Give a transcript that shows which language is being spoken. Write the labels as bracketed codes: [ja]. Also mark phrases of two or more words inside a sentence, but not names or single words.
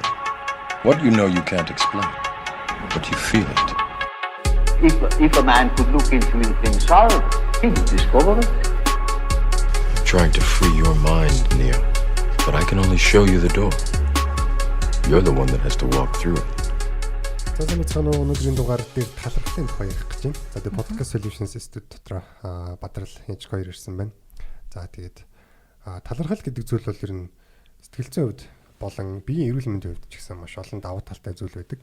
[en] What you know you can't explain, but you feel it. If a man could look into himself, he would discover it. I'm trying to free your mind, Neo, but I can only show you the door. You're the one that has to walk through it. [mn] За санацгааны өнөөдрийн дугаар дээр талархлын тухай ярих гэж байна. За тэгээд Podcast Solutions Institute дотор Бадрал Янчг хоёр ирсэн байна. За тэгээд талархал гэдэг зүйл бол ер нь сэтгэл зүйн хувьд болон биеийн эрүүл мэндийн хувьд ч гэсэн маш олон давуу талтай зүйл байдаг.